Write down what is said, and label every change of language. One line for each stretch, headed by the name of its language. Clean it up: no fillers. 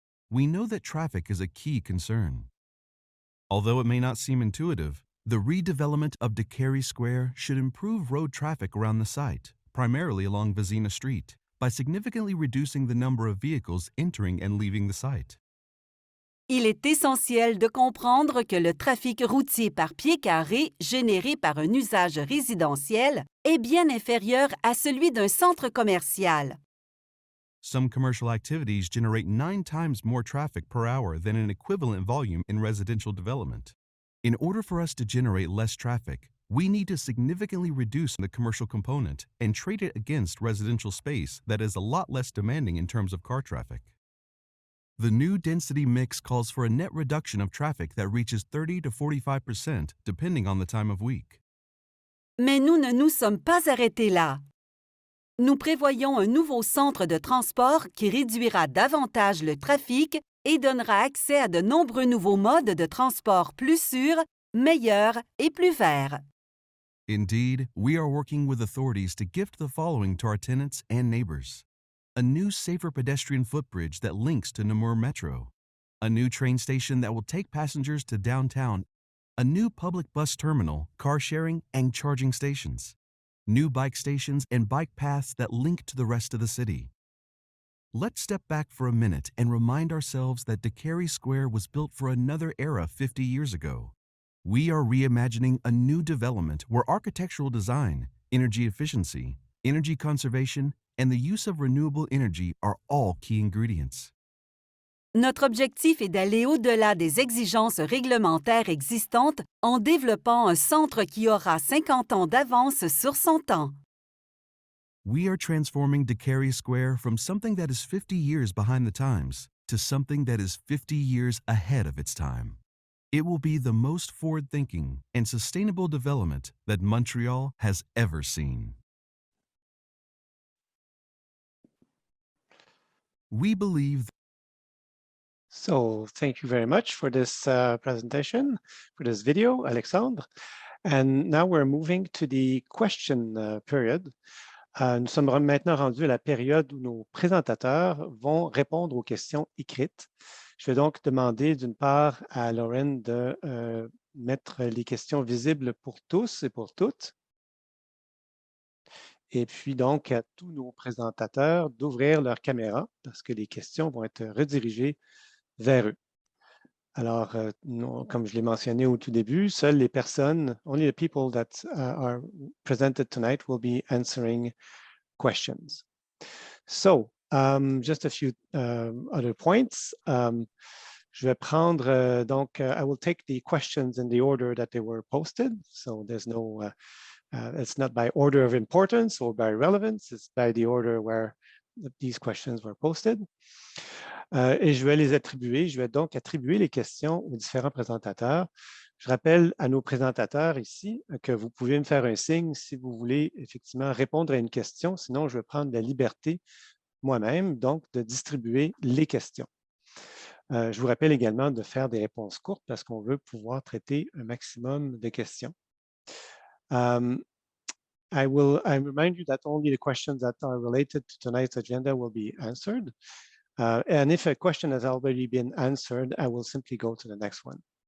English: We know that traffic is a key concern. Although it may not seem intuitive, the redevelopment of Décarie Square should improve road traffic around the site, primarily along Vizina Street, by significantly reducing the number of vehicles entering and leaving the site.
French: Il est essentiel de comprendre que le trafic routier par pied carré généré par un usage résidentiel est bien inférieur à celui d'un centre commercial.
English: Some commercial activities generate 9 times more traffic per hour than an equivalent volume in residential development. In order for us to generate less traffic, we need to significantly reduce the commercial component and trade it against residential space that is a lot less demanding in terms of car traffic. The new density mix calls for a net reduction of traffic that reaches 30 to 45% depending on the time of week.
French: Mais nous ne nous sommes pas arrêtés là. Nous prévoyons un nouveau centre de transport qui réduira davantage le trafic et donnera accès à de nombreux nouveaux modes de transport plus sûrs, meilleurs et plus verts.
English: Indeed, we are working with authorities to gift the following to our tenants and neighbors: a new safer pedestrian footbridge that links to Namur Metro, a new train station that will take passengers to downtown, a new public bus terminal, car sharing, and charging stations, new bike stations and bike paths that link to the rest of the city. Let's step back for a minute and remind ourselves that Décarie Square was built for another era 50 years ago. We are reimagining a new development where architectural design, energy efficiency, energy conservation, and the use of renewable energy are all key ingredients.
French: Notre objectif est d'aller au-delà des exigences réglementaires existantes en développant un centre qui aura 50 ans d'avance sur son temps.
English: We are transforming Décarie Square from something that is 50 years behind the times to something that is 50 years ahead of its time. It will be the most forward-thinking and sustainable development that Montreal has ever seen. We believe. So thank you very much for this presentation, for this video, Alexandre. And now we're moving to the question period.
French: Nous sommes maintenant rendus à la période où nos présentateurs vont répondre aux questions écrites. Je vais donc demander d'une part à Lauren de mettre les questions visibles pour tous et pour toutes. Et puis donc à tous nos présentateurs d'ouvrir leur caméra parce que les questions vont être redirigées vers eux. Alors, comme je l'ai mentionné au tout début, seules les personnes,
English: only the people that are presented tonight will be answering questions. So, just a few other points.
French: Je vais prendre, donc,
English: I will take the questions in the order that they were posted. So there's no, it's not by order of importance or by relevance, it's by the order where these questions were posted.
French: Et je vais les attribuer, je vais donc attribuer les questions aux différents présentateurs. Je rappelle à nos présentateurs ici que vous pouvez me faire un signe si vous voulez effectivement répondre à une question, sinon je vais prendre la liberté moi-même, donc de distribuer les questions. Je vous rappelle également de faire des réponses courtes parce qu'on veut pouvoir traiter un maximum de questions.
English: I remind you that only the questions that are related to tonight's agenda will be answered. And if a question has already been answered, I will simply go to the next one.